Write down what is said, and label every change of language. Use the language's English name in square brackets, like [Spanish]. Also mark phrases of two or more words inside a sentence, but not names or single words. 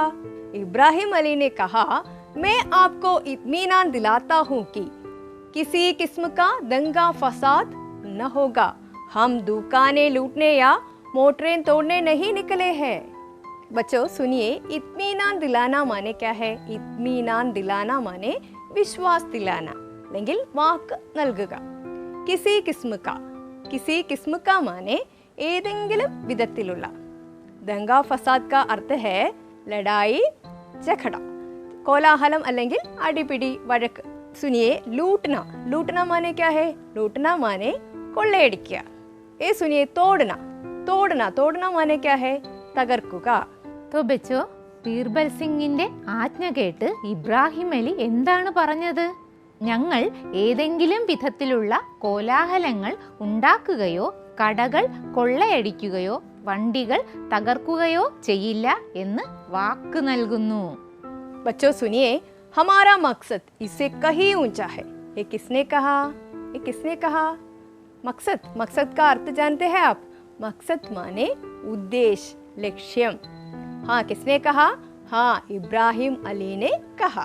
[Hindi] इब्राहिम अली ने कहा, मैं आपको इत्मीनान दिलाता हूँ कि किसी किस्म का दंगा फसाद न होगा. हम दुकानें लूटने या मोटरें तोड़ने नहीं निकले हैं. बच्चों सुनिए, इत्मीनान दिलाना माने क्या है? इत्मीनान दिलाना माने विश्वास दिलाना, [Malayalam] അല്ലെങ്കിൽ വാക്ക് നൽകുക. [Hindi] किसी किस्म का माने [Malayalam] ഏതെങ്കിലും വിധത്തിലുള്ള. [Hindi] दंगा फसाद का अर्थ है लड़ाई झगड़ा, [Malayalam] കോലാഹലം അല്ലെങ്കിൽ അടിപിടി വഴക്ക്. [Hindi] सुनिए, लूटना माने क्या है? लूटना माने കൊള്ളയടിക്കുക. ये सुनिए, तोड़ना माने क्या है? [Malayalam] തകർക്കുക. [Hindi] तो बच्चों, [Malayalam] ബീർബൽ സിംഗിന്റെ ആജ്ഞ കേട്ട് ഇബ്രാഹിം അലി എന്താണ് പറഞ്ഞത്? ഞങ്ങൾ ഏതെങ്കിലും വിധത്തിലുള്ള കോലാഹലങ്ങൾ ഉണ്ടാക്കുകയോ കടകൾ കൊള്ളയടിക്കുകയോ വണ്ടികൾ തകർക്കുകയോ ചെയ്യില്ല എന്ന് വാക്ക് നൽകുന്നു. [Hindi] बच्चों सुनिए, हमारा मकसद इससे कहीं ऊंचा है. ये किसने कहा? मकसद का अर्थ जानते हैं आप? मकसद माने उद्देश्य, लक्ष्यम. हाँ, किसने कहा? हाँ, इब्राहिम अली ने कहा.